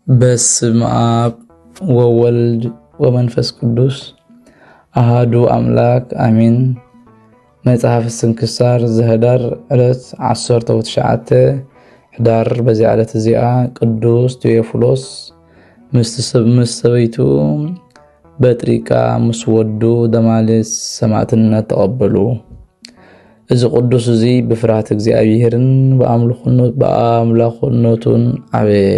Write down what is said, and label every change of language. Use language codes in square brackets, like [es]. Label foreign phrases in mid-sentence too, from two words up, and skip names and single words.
[gez] በስመ አብ ወወልድ ወመንፈስ ቅዱስ አሃዱ አምላክ አሜን። [ti] መጽሐፍ ስንክሳር ዘህዳር ዕለት 19 ህዳር [am] በዚህ ዕለት [ti] እዚኣ ቅዱስ ቴዎፍሎስ ምስ ሰበይቱ በጥሪቃ ምስ ወዱ ደማልስ ሰማዕትነት ተቀበሉ። እዚ ቅዱስ እዚ ብፍርሃት እግዚአብሔርን በአምላኽነቱን ዓበየ